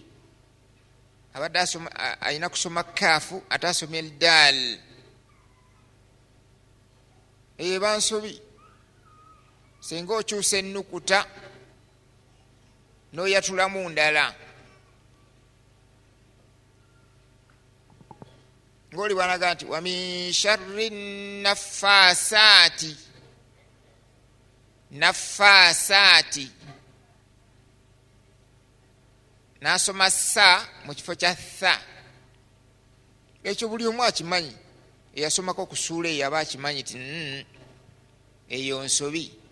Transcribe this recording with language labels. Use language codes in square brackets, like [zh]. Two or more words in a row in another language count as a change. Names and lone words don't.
[lg] Abadde alina kusoma kaafu ate asomye daal, eyo eba nsobi. Singa okyusa ennukuta n'oyatulamu ndala, ng'oli bwanaga nti [ar] ومن شر النفاثات, [lg] n'asoma sa mu kifo kya tha. Ekyo buli omu akimanyi, eyasomako ku ssuula eyo aba akimanyi ti eyo nsobi.